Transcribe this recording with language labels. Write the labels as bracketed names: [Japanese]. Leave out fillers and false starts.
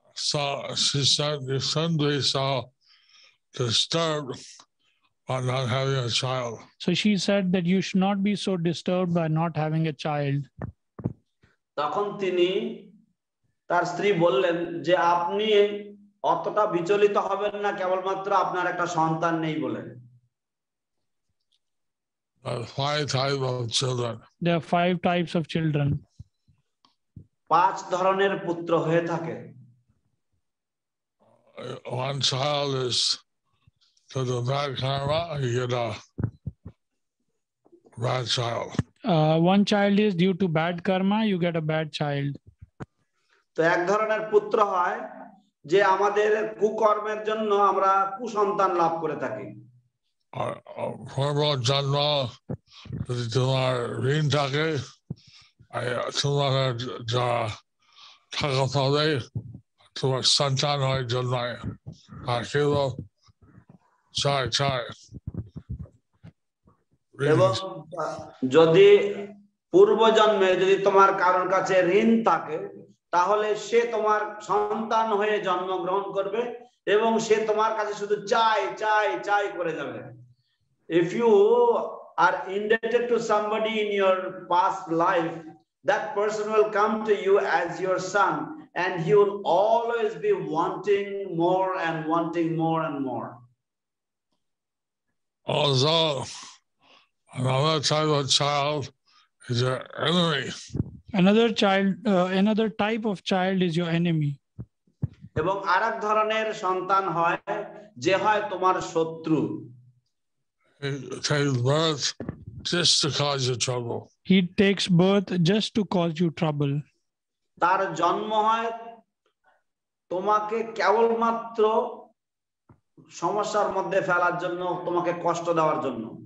[English] So she said, you shouldn't be so disturbed by not having a child. So she said that you should not be so disturbed by not having a child. [Bangla] তখন তিনি তার স্ত্রী বললেন যে আপনি অতটা বিচলিত হবেন না কেবলমাত্র আপনার একটা সন্তান নেই বলে। [English] Five types of children. There are 5 types of children. [Bangla] 5 ধরনের পুত্র হয়ে থাকে। [English] One child is to the bad karma, you get a bad child. One child is due to bad karma, you get a bad child. [Bangla] তো এক ধরনের পুত্র হয় যে আমাদের কুকর্মের জন্য আমরা কুসন্তান লাভ করে থাকি। পূর্ব জন্ম যদি তোমার ঋণ থাকে, তোমার যা টাকা পাবে তোমার সন্তান হয় জন্মায়, আর কেউ চায় এবং যদি পূর্বজন্মে যদি তোমার কারোর কাছে ঋণ থাকে তাহলে সে তোমার সন্তান হয়ে জন্মগ্রহণ করবে এবং সে তোমার কাছে শুধু চাই করে যাবে। [English] If you are indebted to somebody in your past life, that person will come to you as your son and he will always be wanting more and wanting more and more. Also, another type of child is your enemy. Another type of child is your enemy. [Bangla] এবং আরেক ধরনের সন্তান হয় যে হয় তোমার শত্রু। [English] He takes birth just to cause you trouble. He takes birth just to cause you trouble. [Bangla] তার জন্ম হয় তোমাকে কেবলমাত্র সমস্যার মধ্যে ফেলার জন্য, তোমাকে কষ্ট দেওয়ার জন্য।